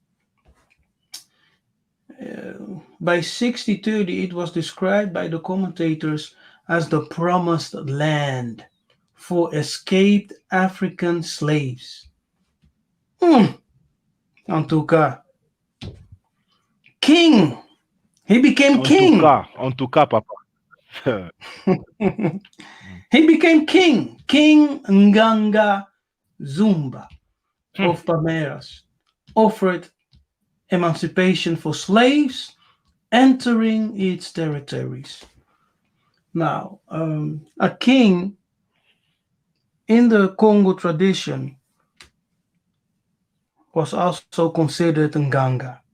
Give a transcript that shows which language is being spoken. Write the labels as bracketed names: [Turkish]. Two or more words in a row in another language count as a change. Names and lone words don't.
[English] By 1630, it was described by the commentators as the promised land for escaped African slaves. Antuka, king. He became king. [French] En tout cas, papa. [English] He became king. King Nganga Zumba Hmm. of Palmeiras offered emancipation for slaves entering its territories. Now, a king in the Congo tradition was also considered Nganga.